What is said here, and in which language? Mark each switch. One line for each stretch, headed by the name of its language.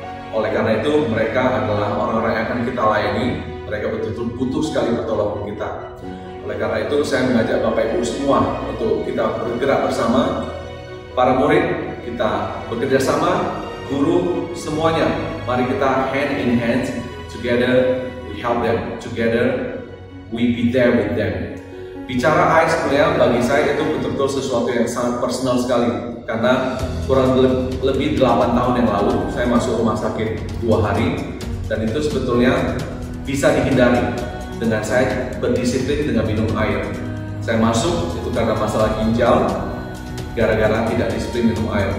Indonesian: Oleh karena itu, mereka adalah orang-orang yang akan kita layani. Mereka betul-betul butuh sekali pertolongan kita. Oleh karena itu, saya mengajak Bapak Ibu semua untuk kita bergerak bersama. Para murid, kita bekerja sama, guru, semuanya. Mari kita
English: hand in hand, together we help them, together we be there with them.
Indonesian: Bicara air sebenarnya bagi saya itu betul-betul sesuatu yang sangat personal sekali. Karena kurang lebih 8 tahun yang lalu saya masuk rumah sakit 2 hari. Dan itu sebetulnya bisa dihindari dengan saya berdisiplin dengan minum air. Saya masuk itu karena masalah ginjal, gara-gara tidak disiplin minum air.